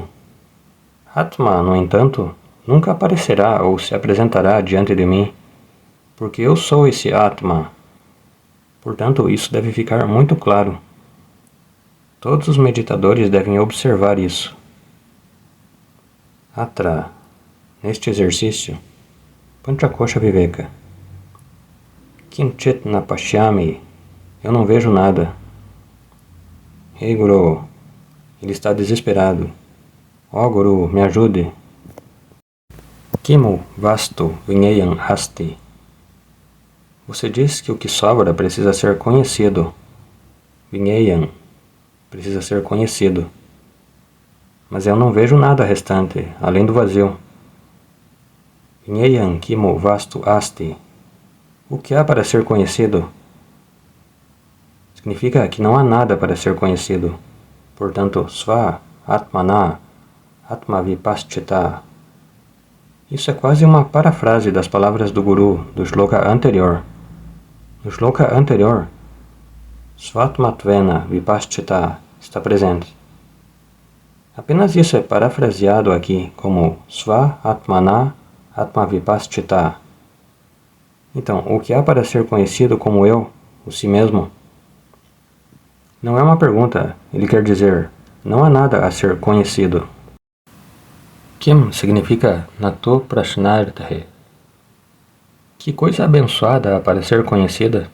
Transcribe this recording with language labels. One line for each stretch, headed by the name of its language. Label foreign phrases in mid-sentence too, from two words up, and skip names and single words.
Portuguese: Atma, no entanto, nunca aparecerá ou se apresentará diante de mim, porque eu sou esse Atma. Portanto, isso deve ficar muito claro. Todos os meditadores devem observar isso. Atra, neste exercício,
Sanskrit: Panchakosha Viveka. Kinchit na pashyami,
Portuguese: eu não vejo nada. Hey Guru, ele está desesperado. Ó Guru, me ajude.
Sanskrit: Kimu vastu vigneyam asti.
Portuguese: Você diz que o que sobra precisa ser conhecido. Vigneyam, precisa ser conhecido. Mas eu não vejo nada restante, além do vazio.
Sanskrit: Vigneyam kimu vastu asti.
Portuguese: O que há para ser conhecido? Significa que não há nada para ser conhecido. Portanto,
Sanskrit: sva, atmana, atmavipaschita.
Portuguese: Isso é quase uma parafrase das palavras do Guru, do shloka anterior. No shloka anterior,
Sanskrit: Svatmatvena vipaschita
Portuguese: está presente. Apenas isso é parafraseado aqui como
Sanskrit: Sva atmana atmavipaschita.
Portuguese: Então, o que há para ser conhecido como eu, o si mesmo? Não é uma pergunta, ele quer dizer, não há nada a ser conhecido. Kim significa
Sanskrit: Nato Prashnarthe.
Portuguese: Que coisa abençoada há para ser conhecida?